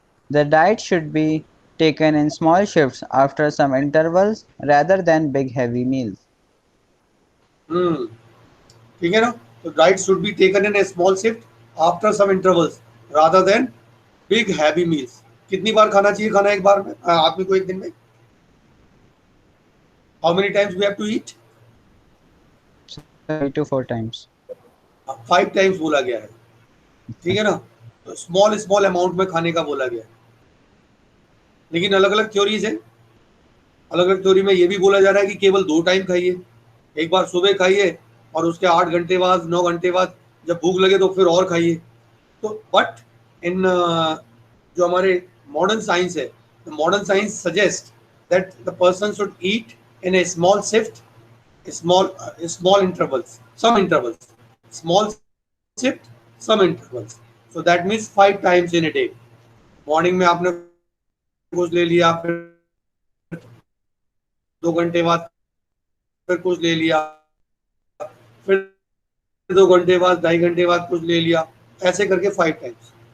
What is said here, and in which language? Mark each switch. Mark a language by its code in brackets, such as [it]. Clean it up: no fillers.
[en] The diet should be taken in small shifts after some intervals rather than big heavy meals. [hi] Hmm. ठीक है ना? [en] तो diet should be taken in a small shift after some intervals rather than big heavy meals. [hi] कितनी बार खाना चाहिए खाना एक बार में आदमी को एक दिन में? [en] How many times we have to eat? 3 to 4 times. 5 times [hi] बोला गया है. ठीक है ना? तो स्मॉल अमाउंट में खाने का बोला गया है. लेकिन अलग अलग थ्योरीज है. अलग अलग थ्योरी में ये भी बोला जा रहा है कि केवल 2 टाइम खाइए. एक बार सुबह खाइए और उसके 8 घंटे बाद 9 घंटे बाद जब भूख लगे तो फिर और खाइए. [en] तो बट इन [hi] जो हमारे मॉडर्न साइंस है, [en] Modern science suggest that the person should eat in a small shift, small intervals, some intervals, small shift, some intervals. So that means 5 times in a day. [hi] Morning में आपने कुछ ले लिया, फिर 2 घंटे बाद फिर कुछ ले लिया, फिर 2 घंटे बाद 2.5 घंटे बाद कुछ ले लिया, ऐसे करके 5 टाइम्स.